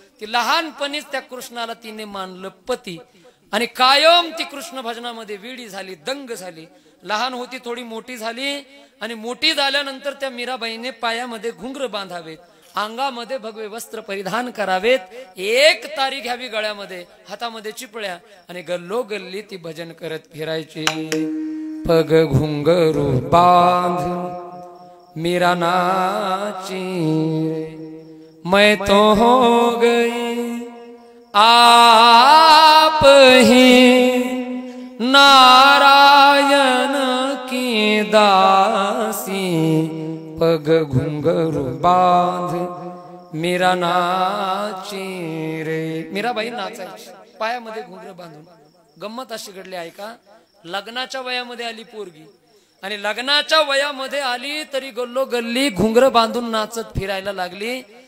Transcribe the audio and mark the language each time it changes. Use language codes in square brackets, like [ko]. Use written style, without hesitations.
[mr] ती लहानपणीच त्या कृष्णाला तिने मानलं पती, आणि कायम ती कृष्ण भजनामध्ये वेडी झाली, दंग झाली. लहान होती, थोडी मोठी झाली, आणि मोठी झाल्यानंतर त्या मीराबाईने पायामध्ये घुंगर बांधावेत, अंगामध्ये भगवे वस्त्र परिधान करावेत, एक तारी घ्यावी गळ्यामध्ये, हातामध्ये चिपळ्या, आणि गल्लो गल्ली ती भजन करत फिरायची. [hi] पग घुंगरू बांध मीरा नाची, मैं तो हो गई आप ही नारायण की दासी. पग घुंगरू बांध मीरा नाची रे. [mr] मीराबाई नाचायची पायामध्ये घुंगर बांधून. गंमत अशी घडली आहे का? लग्नाच्या वयामध्ये आली पोरगी, आणि लग्नाच्या वयामध्ये आली तरी गल्लो गल्ली घुंगर बांधून नाचत फिरायला लागली.